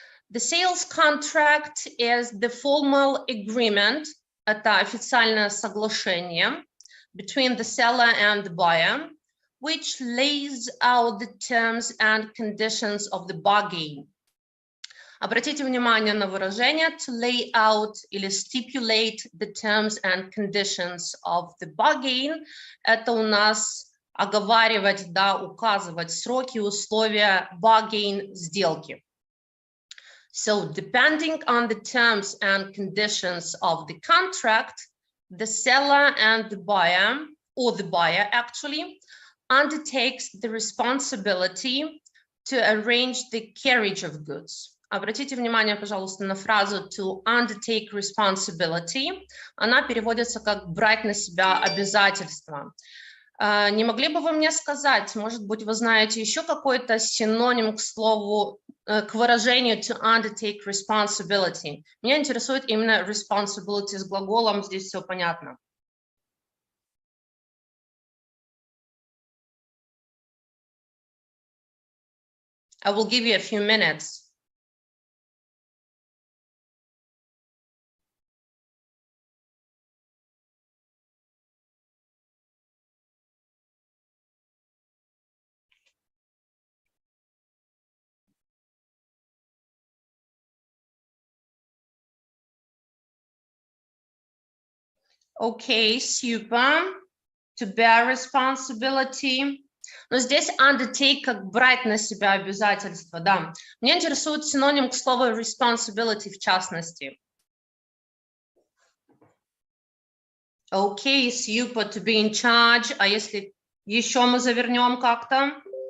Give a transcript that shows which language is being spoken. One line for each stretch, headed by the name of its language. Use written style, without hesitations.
English: The sales contract is the formal agreement,
Russian: это официальное соглашение,
English: between the seller and the buyer, which lays out the terms and conditions of the bargain.
Russian: Обратите внимание на выражение
English: to lay out или stipulate the terms and conditions of the bargain.
Russian: Это у нас оговаривать, да, указывать сроки, условия bargain сделки.
English: So depending on the terms and conditions of the contract, the seller and the buyer, or the buyer actually, undertakes the responsibility to arrange the carriage of goods.
Russian: Обратите внимание, пожалуйста, на фразу
English: to undertake responsibility.
Russian: Она переводится как брать на себя обязательства. Не могли бы вы мне сказать, может быть, вы знаете еще какой-то синоним к слову, к выражению
English: to undertake responsibility?
Russian: Меня интересует именно responsibility с глаголом, здесь все понятно.
English: I will give you a few minutes. Okay, super. To bear responsibility.
Russian: Но здесь undertake как брать на себя обязательства, да. Меня интересует синоним к слову responsibility в частности.
English: Okay, super, to be in charge.
Russian: А если еще мы завернем как-то?